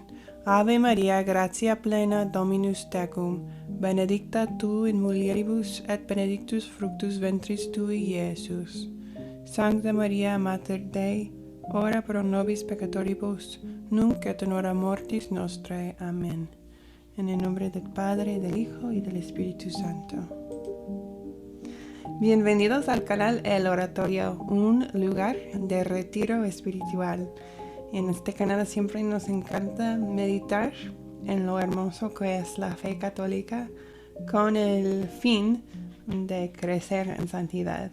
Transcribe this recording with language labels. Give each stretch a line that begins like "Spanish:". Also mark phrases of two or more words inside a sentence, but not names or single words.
Latin: Ave María, gratia plena, Dominus tecum, benedicta tu in mulieribus et benedictus fructus ventris tui, Iesus. Sancta Maria, Mater Dei, ora pro nobis peccatoribus, nunc et in hora mortis nostrae.
Spanish: Amén. En el nombre del Padre, del Hijo y del Espíritu Santo. Bienvenidos al canal El Oratorio, un lugar de retiro espiritual. En este canal siempre nos encanta meditar en lo hermoso que es la fe católica con el fin de crecer en santidad.